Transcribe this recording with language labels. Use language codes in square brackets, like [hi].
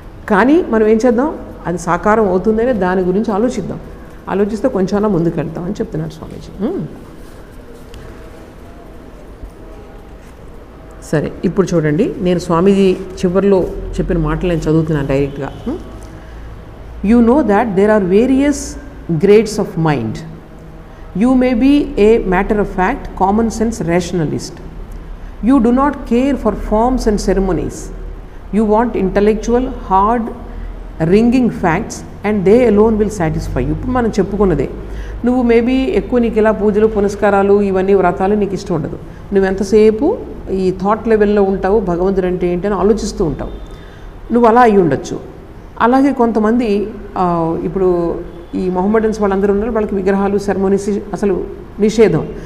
[te] కానీ మనం ఏం చేద్దాం, అది సాకారం అవుతుందనే దాని గురించి ఆలోచిద్దాం. ఆలోచిస్తే కొంచెం ముందుకు వెళ్తాం అని చెప్తున్నారు స్వామీజీ. సరే, ఇప్పుడు చూడండి, నేను స్వామీజీ చివరిలో చెప్పిన మాటలు నేను చదువుతున్నాను డైరెక్ట్గా. [en] You know that there are various grades of mind. You may be a matter of fact, common sense rationalist. You do not care for forms and ceremonies. You want intellectual, hard, ringing facts and they alone will satisfy you. [te] ఇప్పుడు మనం చెప్పుకున్నదే, నువ్వు maybe ఎక్కువ నీకు ఇలా పూజలు పునస్కారాలు ఇవన్నీ వ్రతాలు నీకు ఇష్టం ఉండదు. నువ్వు ఎంతసేపు ఈ థాట్ లెవెల్లో ఉంటావు, భగవంతుడు అంటే ఏంటి అని ఆలోచిస్తూ ఉంటావు. నువ్వు అలా అయ్యి ఉండొచ్చు. అలాగే కొంతమంది ఇప్పుడు ఈ మొహమ్మడన్స్ వాళ్ళందరూ ఉన్నారు, వాళ్ళకి విగ్రహాలు సెరమోనీస్ అసలు నిషేధం.